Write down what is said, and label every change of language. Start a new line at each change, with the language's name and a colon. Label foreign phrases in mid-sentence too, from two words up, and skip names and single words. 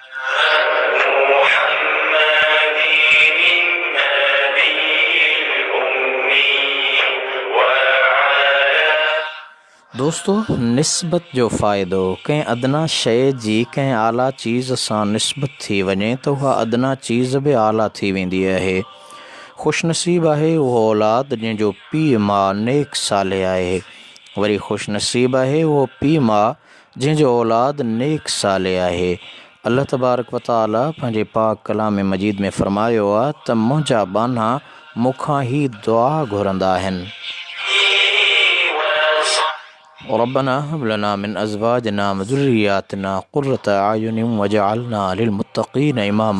Sindhi: दोस्तों, निस्बत जो फ़ाइदो कंहिं अदना शइ जी कंहिं आला चीज़ सां निस्बत थी वञे त उहा अदना चीज़ बि आला थी वेंदी आहे। ख़ुशनसीब आहे उहो औलाद जंहिंजो पीउ माउ नेक साले आहे। वरी ख़ुशनसीब आहे उहो पीउ माउ जंहिंजो औलाद नेक साले आहे। अल्लाह तबारक व तआला पंहिंजे पाक कलाम मजीद में फ़रमायो आहे त मुंहिंजा बाना मूंखां ई दुआ घुरंदा आहिनि।
Arabic: ربنا هب لنا من أزواجنا وذرياتنا قرة أعين واجعلنا للمتقين إماما.